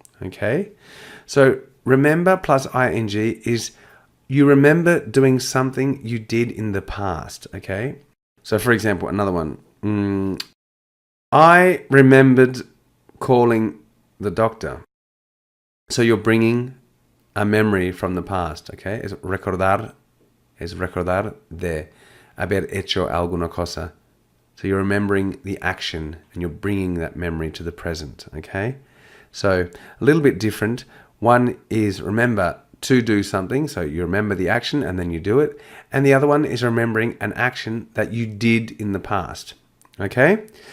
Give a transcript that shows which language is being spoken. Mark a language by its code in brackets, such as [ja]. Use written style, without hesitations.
[en] Okay, so remember plus ing is you remember doing something you did in the past. Okay, so for example, another one. I remembered calling the doctor. So you're bringing a memory from the past, okay? [es] Es recordar de haber hecho alguna cosa. [en] So you're remembering the action and you're bringing that memory to the present, okay? So a little bit different. One is remember to do something, so you remember the action and then you do it. And the other one is remembering an action that you did in the past, okay?